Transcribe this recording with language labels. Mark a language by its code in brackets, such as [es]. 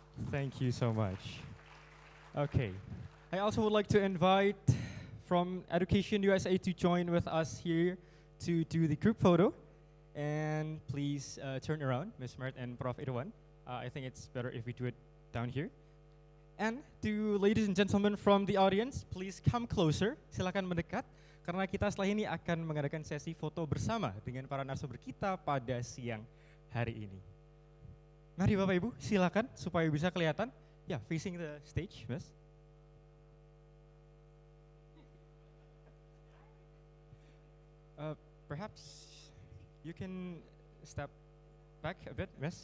[en] Thank you so much. Okay, I also would like to invite from EducationUSA to join with us here to do the group photo. And please turn around, Ms. Meritt and Prof. Irwan. I think it's better if we do it down here. And to ladies and gentlemen from the audience, please come closer. [id] Silakan mendekat, karena kita setelah ini akan mengadakan sesi foto bersama dengan para narasumber kita pada siang hari ini. Mari Bapak Ibu, silakan supaya bisa kelihatan. [en] Yeah, facing the stage, Miss. Perhaps you can step back a bit, Miss.